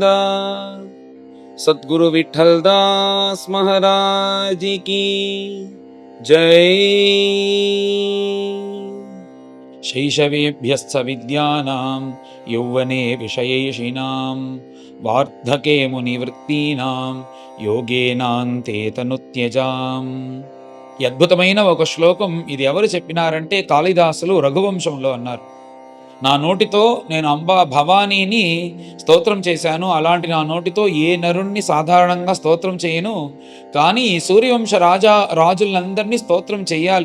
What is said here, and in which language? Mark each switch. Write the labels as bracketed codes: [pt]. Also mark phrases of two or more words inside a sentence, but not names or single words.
[hi] सद्गुरु विठ्ठलदास महाराज की जय। [sa] शैशवेभ्यश्च विद्यानां यौवने विषयेषिणां वार्धके मुनिवृत्तीनां योगेनान्ते तनुत्यजाम्। [te] ఈ అద్భుతమైన ఒక శ్లోకం ఇది ఎవరు చెప్పినారంటే కాళిదాసులు రఘువంశంలో అన్నారు. నా నోటితో నేను అంబా భవానీని స్తోత్రం చేశాను, అలాంటి నా నోటితో ఏ నరుణ్ణి సాధారణంగా స్తోత్రం చేయను, కానీ సూర్యవంశ రాజులందరినీ స్తోత్రం చేయాలి.